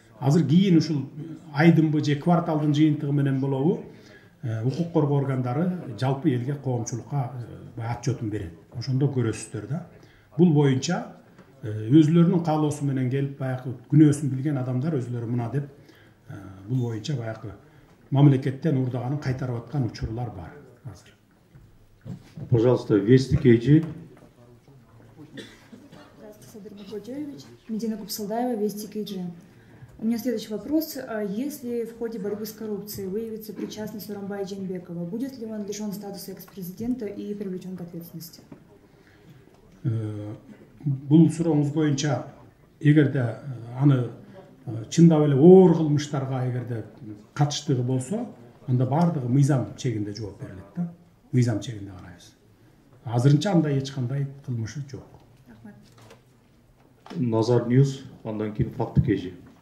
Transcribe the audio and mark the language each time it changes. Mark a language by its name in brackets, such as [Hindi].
[Kyrgyz] Азыр кийин ушул айдынбы же кварталдын жыйынтыгы менен болобу, укук коргоо органдары жалпы элге коомчулукка отчетун берет. Ошондо көрөсүздөр да. Бул боюнча өзлөрүнүн каалоосу менен келип баягы күнөөсүн билген адамдар өзлөрү мына деп бул боюнча баягы мамлекеттен уурдаганын кайтарып аткан учурлар бар азыр. [Russian] Пожалуйста, Вести Кейджи. Здравствуйте, Садыр Нургоджоевич. Медина Купсалдаева, Вести Кейджи. У меня следующий вопрос. Если в ходе борьбы с коррупцией выявится причастность Сооронбая Жээнбекова, будет ли он лишен статуса экс-президента и привлечен к ответственности? [Kyrgyz] Бул сурооңуз боюнча эгерде аны чындап эле оор кылмыштарга эгерде катыштыгы болсо, анда баардыгы мыйзам чегинде жооп берилет да. Мыйзам чегинде карайбыз. Азырынча андай эч кандай кылмышы жок. Назар Ньюс, андан кийин Факты Кейджи.